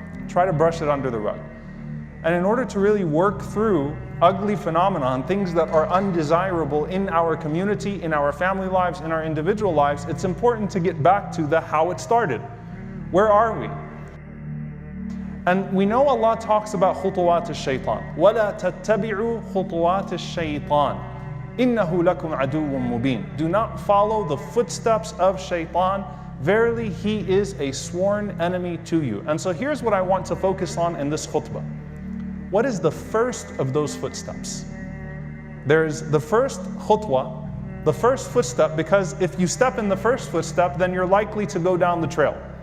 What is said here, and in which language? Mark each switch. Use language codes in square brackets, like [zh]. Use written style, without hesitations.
[en] Try to brush it under the rug. And in order to really work through ugly phenomenon, things that are undesirable in our community, in our family lives, in our individual lives, it's important to get back to the how it started. Where are we? And we know Allah talks about [ar] خطوات الشيطان. وَلَا تَتَّبِعُوا خطوات الشيطان إِنَّهُ لَكُمْ عَدُوٌّ مُبِينٌ. [en] Do not follow the footsteps of Shaitan. Verily, he is a sworn enemy to you. And so here's what I want to focus on in this khutbah. What is the first of those footsteps? There's the first khutwa, the first footstep, because if you step in the first footstep, then you're likely to go down the trail.